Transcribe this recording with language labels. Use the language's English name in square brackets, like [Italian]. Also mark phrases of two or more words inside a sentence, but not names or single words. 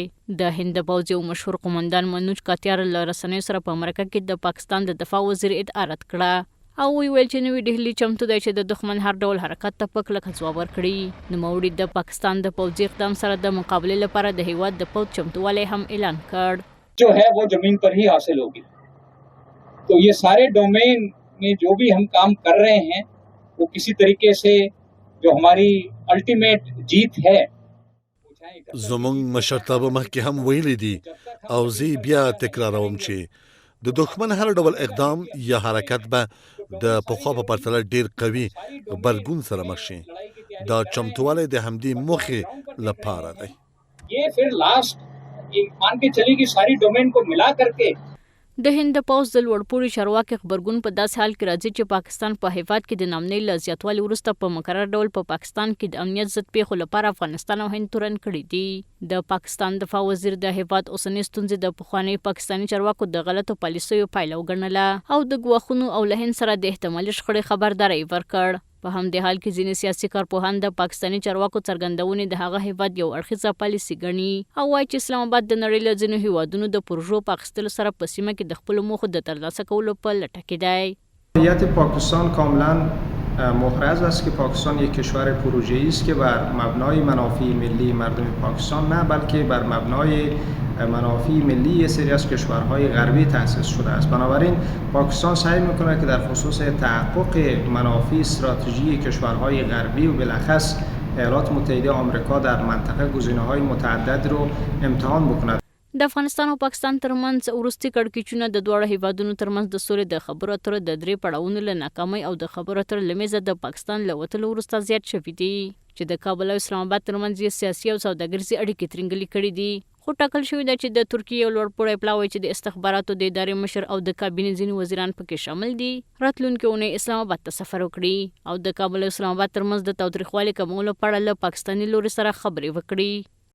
[Pashto] د هند د پوځ یو مشهور قماندان منوج کاتیار له رسنیو سره په مرکه کې د پاکستان د دفاع وزیر ادعا رد کړه او ویل چې نوې ډهلي چمتو دی چې د دښمن هر ډول حرکت ته په کلکه ځواب ورکړي. نوموړي د پاکستان د پوځي اقدام سره د مقابلې لپاره د هیواد د پوځ چمتووالی هم اعلان کړ. [Hindi] जो है वो जमीन पर ही हासिल होगी. तो ये सारे डोमेन में जो भी हम काम कर रहे हैं वो किसी तरीके से जो हमारी अल्टीमेट जीत है [Pashto] زمونږ مشرتابه مخکې هم ویلي دي او زه بیا تکراروم چې د دښمن هر ډول اقدام یا حرکت به د پخوا په پرتله ډیر قوي غبرګون سره مخ شي. دا چمتوالی د همدې موخې لپاره دی. [Hindi] ये फिर लास्ट मान के चले कि सारी डोमेन को मिला करके [Pashto] د هند د پوځ د لوړپوړي چارواکي غبرګون په داسې حال کې راځي چې پاکستان په هیواد کې د نامنۍ له زیاتوالي وروسته په مکرر ډول په پاکستان کې د امنیت ضد پیښو لپاره افغانستان او هند تورن کړي دي. د پاکستان دفاع وزیر د هیواد اوسنۍ ستونزې د پخواني پاکستاني چارواکو د غلطو پالیسیو پایله وګڼله او د ګواښونو او له هند سره د احتمالي شخړې خبرداری ورکړ. په همدې حال کې ځینې سیاسي کارپوهان د پاکستاني چارواکو څرګندونې د هغه هیواد یو اړخیزه پالیسي ګڼي او وایي چې اسلام آباد د نړۍ له ځینو هیوادونو د پروژو په اخیستلو سره په سیمه کې د خپلو موخو د ترلاسه کولو په لټه کې دی. [Persian] هویت پاکستان کاملا محرز است که پاکستان یک کشور پروژه‌ای است که بر مبنای منافع ملی مردم پاکستان نه بلکه بر مبنای منافع ملی یه سری از کشورهای غربی تأسیس شده است. بنابراین پاکستان سعی میکنه که در خصوص تحقق منافع استراتژی کشورهای غربی و بالاخص ایالات متحده آمریکا در منطقه گزینه‌های متعدد رو امتحان بکند. [Pashto] د افغانستان او پاکستان ترمنځ وروستي کړکېچونه د دواړو هیوادونو ترمنځ د سولې د خبرو اترو د 3 پړاوونو له ناکامۍ او د خبرو اترو له میزه د پاکستان له وتلو وروسته زیات شوي دي چې د کابل او اسلام آباد ترمنځ یې سیاسي او سوداګریزې اړیکې ترنګلې کړي دي. خو ټاکل شوې ده چې د ترکیې یو لوړپوړی پلاوی چې د استخباراتو د ادارې مشر او د کابینې ځینې وزیران پکې شامل دي راتلونکې اونۍ اسلام آباد ته سفر وکړي او د کابل او اسلام آباد ترمنځ د تاوتریخوالي کمولو په اړه له پاکستاني لوري سره خبرې وکړي.